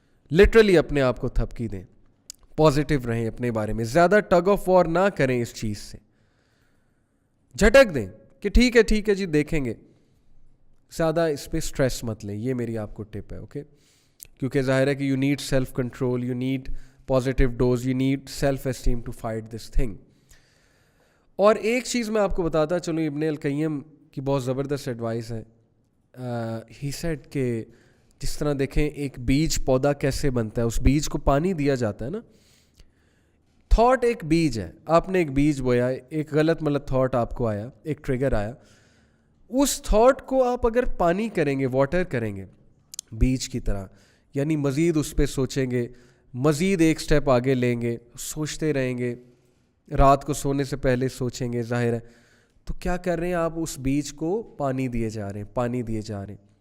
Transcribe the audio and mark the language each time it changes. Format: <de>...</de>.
<ur>Literally اپنے آپ کو تھپکی دیں, پازیٹیو رہیں اپنے بارے میں, زیادہ ٹگ آف وار نہ کریں اس چیز سے, جھٹک دیں کہ ٹھیک ہے جی دیکھیں گے, زیادہ اس پہ سٹریس مت لیں. یہ میری آپ کو ٹپ ہے. اوکے, کیونکہ ظاہر ہے کہ</ur> <en>You need self control, you need positive dose. You need self-esteem to fight this thing.</en> <ur>اور ایک چیز میں آپ کو بتاتا چلوں, ابن القیم کی بہت زبردست ایڈوائس ہے.</ur> <en>he said</en> <ur>کہ جس طرح دیکھیں ایک بیج پودا کیسے بنتا ہے, اس بیج کو پانی دیا جاتا ہے نا. تھاٹ ایک بیج ہے, آپ نے ایک بیج بویا, ایک غلط مطلب تھاٹ آپ کو آیا, ایک ٹریگر آیا, اس تھاٹ کو آپ اگر پانی کریں گے, واٹر کریں گے بیج کی طرح, یعنی مزید اس پہ سوچیں گے, مزید ایک سٹیپ آگے لیں گے, سوچتے رہیں گے, رات کو سونے سے پہلے سوچیں گے, ظاہر ہے تو کیا کر رہے ہیں آپ, اس بیج کو پانی دیے جا رہے ہیں, پانی دیے جا رہے ہیں.</ur>